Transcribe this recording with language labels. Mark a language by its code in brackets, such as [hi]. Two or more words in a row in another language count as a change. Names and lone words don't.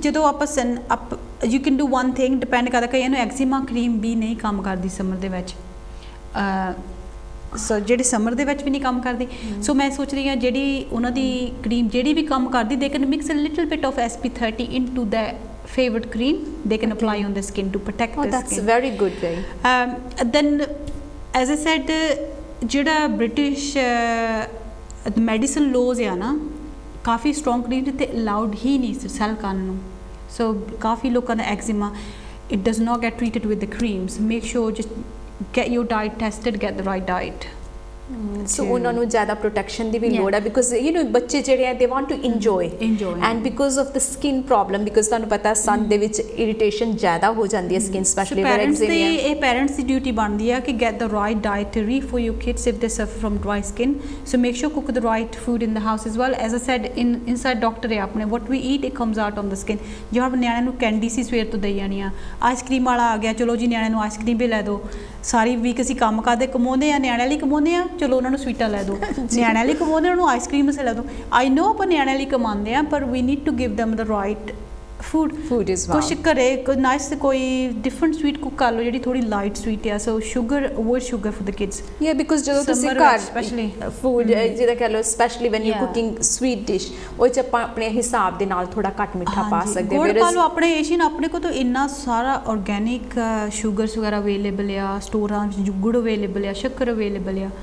[pa] ਜਦੋਂ ਆਪਾਂ [en] you can do one thing, [pa] ਡਿਪੈਂਡ ਕਰਦਾ ਕਈਆਂ ਨੂੰ [en] eczema cream [pa] ਵੀ ਨਹੀਂ ਕੰਮ ਕਰਦੀ ਸਮਰ ਦੇ ਵਿੱਚ, ਸੋ ਜਿਹੜੀ ਸਮਰ ਦੇ ਵਿੱਚ ਵੀ ਨਹੀਂ ਕੰਮ ਕਰਦੀ। ਸੋ ਮੈਂ ਸੋਚ ਰਹੀ ਹਾਂ ਜਿਹੜੀ ਉਹਨਾਂ ਦੀ ਕਰੀਮ ਜਿਹੜੀ ਵੀ ਕੰਮ ਕਰਦੀ, [en] they can mix a little bit of SP30 into the favorite cream they can apply on the skin to protect the that's skin. very good way. Then as I said, [pa] ਜਿਹੜਾ [en] British medicine laws [pa] ਆ ਨਾ, ਕਾਫੀ [en] strong cream [pa] ਤੇ ਅਲਾਉਡ ਹੀ ਨਹੀਂ ਸੈਲ ਕਰਨ ਨੂੰ। ਸੋ ਕਾਫੀ ਲੋਕਾਂ ਦਾ ਐਗਜ਼ੀਮਾ, [en] it does not get treated with the creams. Make sure just get your diet tested, get the right diet. [pa] ਸੋ ਉਹਨਾਂ ਨੂੰ ਜ਼ਿਆਦਾ ਪ੍ਰੋਟੈਕਸ਼ਨ ਦੀ ਵੀ ਲੋੜ ਹੈ, [en] because you know [pa] ਬੱਚੇ ਜਿਹੜੇ ਆ [en] they want to enjoy and because of the skin problem, because [pa] ਤੁਹਾਨੂੰ ਪਤਾ ਸਨ ਦੇ ਵਿੱਚ ਇਰੀਟੇਸ਼ਨ ਜ਼ਿਆਦਾ ਹੋ ਜਾਂਦੀ ਹੈ [en] skin specially for eczema. [pa] ਇਹ ਪੈਰੈਂਟਸ ਦੀ ਡਿਊਟੀ ਬਣਦੀ ਹੈ ਕਿ [en] get the right dietary for your kids if they suffer from dry skin. so make sure cook the right food in the house as well. As I said inside doctor [pa] ਹੈ ਆਪਣੇ, [en] what we eat it comes out on the skin. [pa] ਜੋ ਆਪਾਂ ਨਿਆਣਿਆਂ ਨੂੰ ਕੈਂਡੀ ਸੀ ਸਵੇਰ ਤੋਂ ਦੇਈ ਜਾਣੀ ਆ, ਆਈਸਕ੍ਰੀਮ ਵਾਲਾ ਆ ਗਿਆ, ਚਲੋ ਜੀ ਨਿਆਣਿਆਂ ਨੂੰ ਆਈਸਕ੍ਰੀਮ ਵੀ ਲੈ ਦਿਓ। ਸਾਰੀ ਵੀਕ ਅਸੀਂ ਕੰਮ ਕਰਦੇ ਕਮਾਉਂਦੇ ਆ, ਨਿਆਣਿਆਂ ਲਈ ਕਮਾਉਂਦੇ ਆ, ਚਲੋ ਉਹਨਾਂ ਨੂੰ ਸਵੀਟਾਂ ਲੈ ਦਿਓ। ਨਿਆਣਿਆਂ ਲਈ ਕਮਾਉਂਦੇ, ਉਹਨਾਂ ਨੂੰ ਆਈਸਕ੍ਰੀਮ ਲੈ ਦਿਓ। [en] I know [pa] ਆਪਾਂ ਨਿਆਣਿਆਂ ਲਈ ਕਮਾਉਂਦੇ ਆ, ਪਰ [en] we need to give them the right food is [pa] ਕੁਛ ਘਰੇ ਨਾਈਸ ਕੋਈ [en] different sweet [pa] ਕੁੱਕ ਕਰ ਲਓ ਜਿਹੜੀ ਥੋੜੀ [en] light sweet [pa] ਆ। [en] so sugar, avoid sugar for the kids. [pa] ਯਾ ਬਿਕੋਜ਼ ਜਦੋਂ ਤੁਸੀਂ ਘਰ [en] specially food [pa] ਜਿਹਦਾ ਕਹ ਲਓ, [en] specially when you cooking sweet dish, [pa] ਉਹ 'ਚ ਆਪਾਂ ਆਪਣੇ ਹਿਸਾਬ ਦੇ ਨਾਲ ਥੋੜਾ ਘੱਟ ਮਿੱਠਾ ਪਾ ਸਕਦੇ ਹਾਂ। ਗੁੜ ਪਾ ਲਓ ਆਪਣੇ ਏਸ਼ੀਅਨ, ਆਪਣੇ ਕੋਲ ਤਾਂ ਇੰਨਾ ਸਾਰਾ [en] organic sugars [pa] ਵਗੈਰਾ ਅਵੇਲੇਬਲ ਆ, ਸਟੋਰਾਂ ਵਿੱਚ ਗੁੜ ਅਵੇਲੇਬਲ ਆ, ਸ਼ੱਕਰ ਅਵੇਲੇਬਲ ਆ।